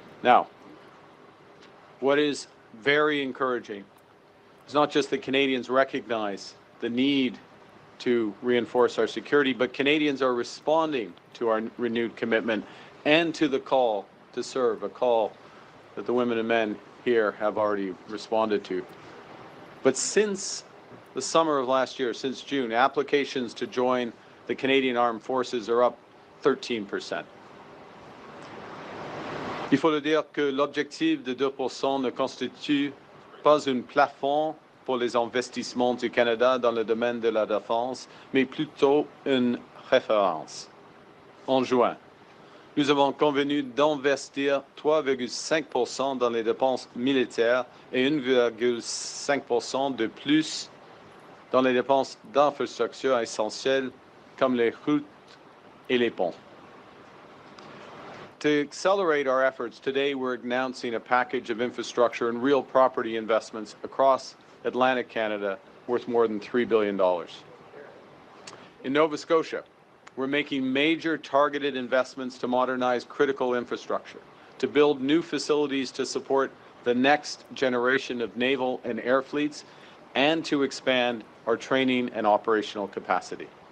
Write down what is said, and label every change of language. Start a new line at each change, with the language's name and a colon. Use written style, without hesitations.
English: Now, what is very encouraging is not just that Canadians recognize the need to reinforce our security, but Canadians are responding to our renewed commitment and to the call to serve, a call that the women and men here have already responded to. But since the summer of last year, since June, applications to join the Canadian Armed Forces are up 13%.
French: Il faut le dire que l'objectif de 2% ne constitue pas un plafond pour les investissements du Canada dans le domaine de la défense, mais plutôt une référence. En juin, nous avons convenu d'investir 3,5% dans les dépenses militaires et 1,5% de plus dans les dépenses d'infrastructures essentielles comme les routes et les ponts.
English: To accelerate our efforts, today we're announcing a package of infrastructure and real property investments across Atlantic Canada worth more than $3 billion. In Nova Scotia, we're making major targeted investments to modernize critical infrastructure, to build new facilities to support the next generation of naval and air fleets, and to expand our training and operational capacity.